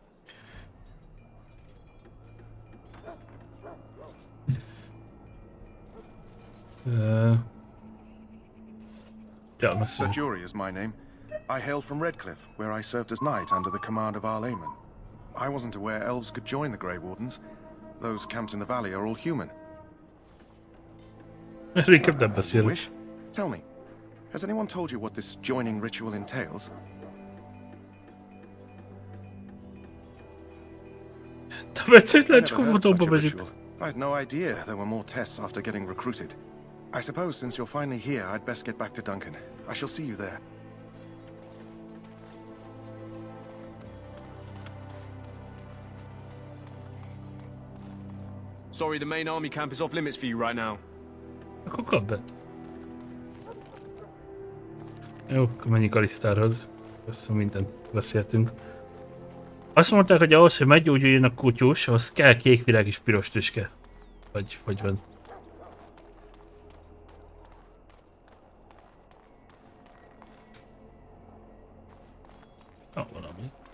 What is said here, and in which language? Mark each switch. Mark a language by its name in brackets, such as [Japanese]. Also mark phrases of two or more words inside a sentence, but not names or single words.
[Hungarian] Ja, [English] Sir Jury is my name. I hail from Redcliffe, where I served as knight under the command of Arl Aemon. I wasn't aware elves could join the Grey Wardens. Those camped in the valley are all human. [Hungarian] Inkább nem beszélek. [English] Wish? Tell me, has anyone told you what this joining ritual entails? I had no idea there were more tests after getting recruited. I suppose since you're finally here, I'd best get back to Duncan. I shall see you there. Sorry, the main army camp is off limits for you right now. [Hungarian] Akkor kap be. Jó, akkor menjünk Alisztárhoz. Össze mindent beszéltünk. Azt mondták, hogy ahhoz, hogy meggyógyuljon a kutyus, ahhoz kell kék virág és piros tüske. Vagy van. Valami.